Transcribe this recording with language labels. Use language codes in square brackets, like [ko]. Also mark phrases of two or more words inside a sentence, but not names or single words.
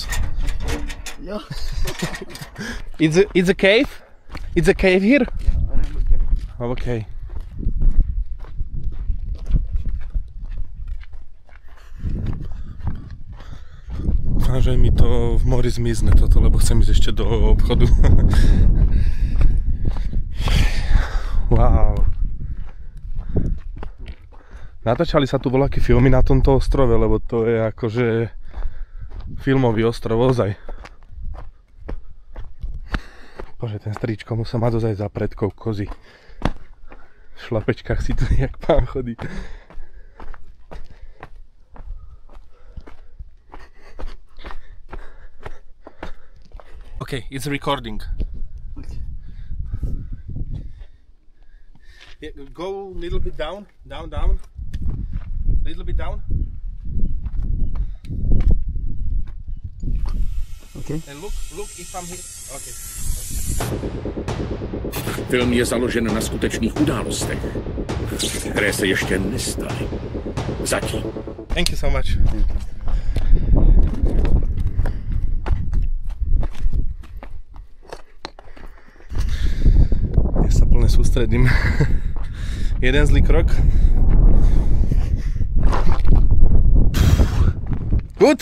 [en] Yeah. it's a cave. It's a cave here. Okay. [sk] Dúfam, že mi to v mori zmizne toto, lebo chcem ísť ešte do obchodu. Wow. Natáčali sa tu voľaké filmy na tomto ostrove, lebo to je akože filmový ostrov ozaj. Bože, ten stričko musel mať ozaj za predkov kozy. V šlapečkách si tu jak pán chodí. [en] Okay, it's recording. Yeah, go a little bit down. Little bit down. Okay. And look if I'm here. Okay. [cs] Film je založen na skutečných událostech, které se ještě nestaly. Zatím. [en] Thank you so much. [sk] Ja sa plne sústredím. Jeden zlý krok. Good!